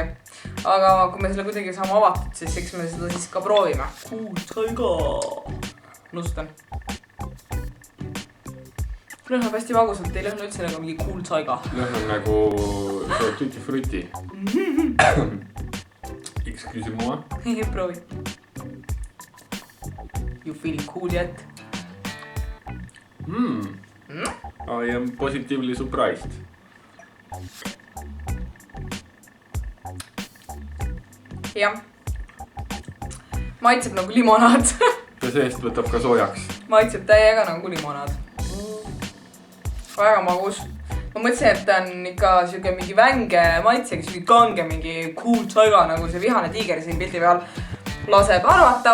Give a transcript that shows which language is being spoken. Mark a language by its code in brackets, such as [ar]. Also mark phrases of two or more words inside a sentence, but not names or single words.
[et] Aga kui me selle kuidagi saame avatud, siis eks me seda siis ka proovime. Cool Taiga. Nustan. Lõhnab hästi magusalt, ei lõhna üldse nagu mingi Cool Taiga. Lõhnab nagu tutti frutti. [fr] Excuse-moi. [et] Proovi. [en] You feel cool yet? I am positively surprised. [et] Jah. Maitseb nagu limonaad. Ja seest võtab ka soojaks. Maitseb täiega nagu limonaad. Väga magus. Ma mõtlesin, et ta on ikka siuke mingi vänge maitsega, siuke kange mingi Cool Taiga nagu see vihane tiiger siin pildi peal laseb arvata.